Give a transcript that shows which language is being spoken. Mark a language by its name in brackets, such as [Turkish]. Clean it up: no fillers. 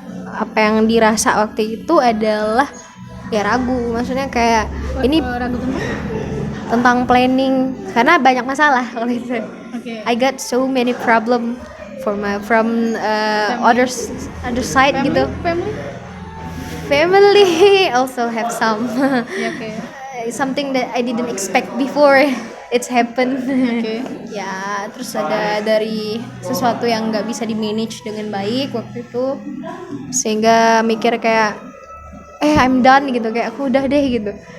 [Indonesian] Apa yang dirasa waktu itu adalah ya ragu. Maksudnya kayak ini Ragu tentang planning karena banyak masalah kalau itu. Okay. [English] I got so many problem from other side gitu. Family also have some. Yeah, okay. Something that I didn't expect before it's happened. Okay. [Indonesian] Ya, terus ada dari sesuatu yang nggak bisa di manage dengan baik waktu itu, sehingga mikir kayak [English] I'm done [Indonesian] gitu, kayak aku udah deh gitu.